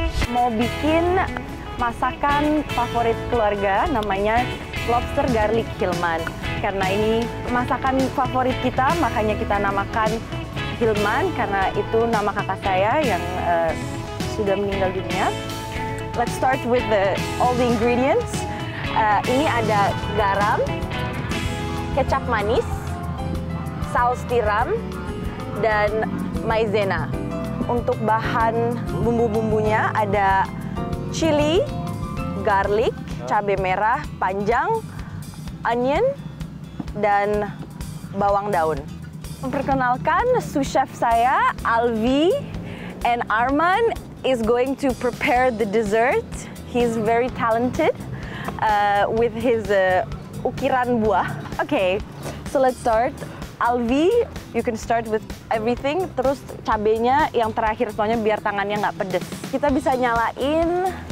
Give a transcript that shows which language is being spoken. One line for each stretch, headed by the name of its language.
Indonesian: Mau bikin masakan favorit keluarga, namanya lobster garlic Hilman. Karena ini masakan favorit kita, makanya kita namakan Hilman, karena itu nama kakak saya yang sudah meninggal dunia.
English: Let's start with all the ingredients.
Indonesian: Ini ada garam, kecap manis, saus tiram, dan maizena. Untuk bahan bumbu-bumbunya ada chili, garlic, cabai merah panjang, onion, dan bawang daun. Memperkenalkan sous chef saya,
English: Alvi, and Arman is going to prepare the dessert. He's very talented with his
Indonesian: ukiran buah.
English: Okay, so let's start. Alvi, you can start with everything.
Indonesian: Terus cabenya yang terakhir, soalnya biar tangannya nggak pedes. Kita bisa nyalain.